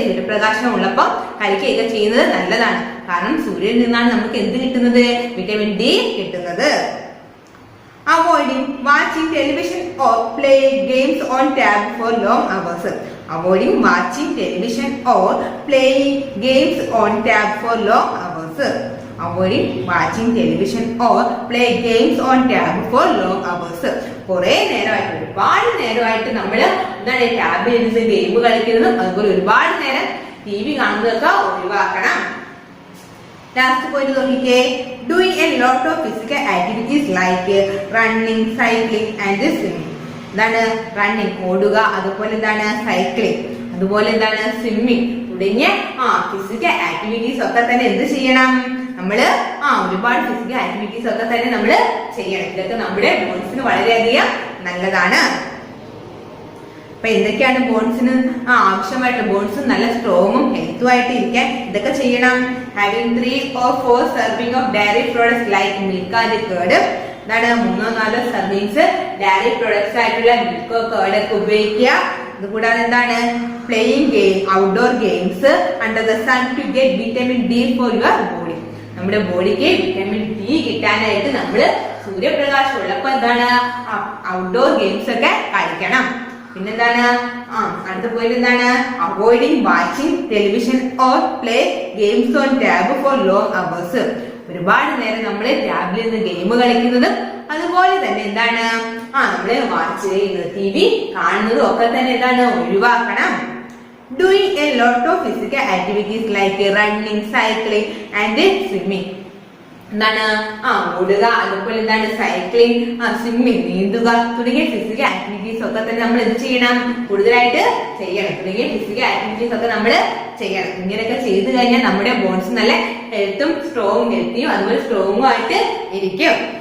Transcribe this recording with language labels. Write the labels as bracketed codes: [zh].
[ml] സൂര്യപ്രകാശം ഉള്ളപ്പം കളിക്കുകയൊക്കെ ചെയ്യുന്നത് നല്ലതാണ്. കാരണം സൂര്യനിൽ നിന്നാണ് നമുക്ക് എന്ത് കിട്ടുന്നത്? വിറ്റമിൻ ഡി കിട്ടുന്നത്. [en] Avoiding watching television or playing games on tab for long hours. Avoiding watching television or playing games on tab for long hours. Avoiding watching television or play games on tab for long hours. [ml] കുറേ നേരമായിട്ട് ഒരുപാട് നേരമായിട്ട് നമ്മള് എന്താണ് ടാബിൽ ഇരുന്ന് game കളിക്കുന്നതും അതുപോലെ ഒരുപാട് നേരം TV കാണുന്നതൊക്കെ ഒഴിവാക്കണം. ലാസ്റ്റ് പോയിന്റ് നോക്കിക്കേ. [en] Doing a lot of physical activities like running, cycling and swimming. [ml] എന്താണ്? റണ്ണിങ് ഓടുക, അതുപോലെ എന്താണ് സൈക്ലിംഗ്, അതുപോലെ എന്താണ് സ്വിമ്മിങ് തുടങ്ങിയ ഫിസിക്കൽ ആക്ടിവിറ്റീസ് ഒക്കെ തന്നെ എന്ത് ചെയ്യണം? നമ്മള് ഒരുപാട് ഫിസിക്കൽ ആക്ടിവിറ്റീസ് ഒക്കെ തന്നെ നമ്മള് ചെയ്യണം. ഇതൊക്കെ നമ്മുടെ ബോൺസിന് വളരെയധികം നല്ലതാണ്. അപ്പൊ എന്തൊക്കെയാണ് ബോൺസിന് ആവശ്യമായിട്ട്? ബോൺസ് നല്ല സ്ട്രോങ്ങും ഹെൽത്തും ആയിട്ട് ഇരിക്കാൻ ഇതൊക്കെ ചെയ്യണം. [en] Having 3 or 4 serving of dairy products like milk and curd. [ml] എന്താണ്? 3-4 സർവിങ്സ് ഡയറി പ്രൊഡക്ട്സ് ആയിട്ടുള്ള മിൽക്കോ കേർഡ് ഒക്കെ ഉപയോഗിക്കുക. അതുകൂടാതെ എന്താണ്? [en] Playing outdoor games under the sun to get vitamin D for your body. [ml] നമ്മുടെ ബോഡിക്ക് വിറ്റമിൻ ഡി കിട്ടാനായിട്ട് നമ്മള് സൂര്യപ്രകാശം ഉള്ളപ്പോ എന്താണ് ഔട്ട്ഡോർ ഗെയിംസ് ഒക്കെ കളിക്കണം. പിന്നെന്താണ്? അടുത്ത പോയിന്റ് എന്താണ്? [en] Avoiding watching television or play games on tab for long hours. [ml] ഒരുപാട് നേരം നമ്മള് ടാബിൽ നിന്ന് ഗെയിം കളിക്കുന്നതും അതുപോലെ തന്നെ എന്താണ് നമ്മള് വാച്ച് ചെയ്യുന്നത് TV കാണുന്നതും ഒക്കെ തന്നെ എന്താണ് ഒഴിവാക്കണം. [en] Doing a lot of physical activities like running, cycling and swimming. [ml] എന്താണ് ഓടുക, അതുപോലെ എന്താണ് സൈക്ലിംഗ്, സ്വിമ്മിങ്, നീന്തുക തുടങ്ങിയ ഫിസിക്കൽ ആക്ടിവിറ്റീസ് ഒക്കെ തന്നെ നമ്മൾ എന്ത് ചെയ്യണം, കൂടുതലായിട്ട് ചെയ്യണം. തുടങ്ങിയ ഫിസിക്കൽ ആക്ടിവിറ്റീസ് ഒക്കെ നമ്മൾ ചെയ്യണം. ഇങ്ങനെയൊക്കെ ചെയ്തു കഴിഞ്ഞാൽ നമ്മുടെ ബോൺസ് നല്ല ഹെൽത്തിയും അതുപോലെ സ്ട്രോങ്ങും ആയിട്ട് ഇരിക്കും.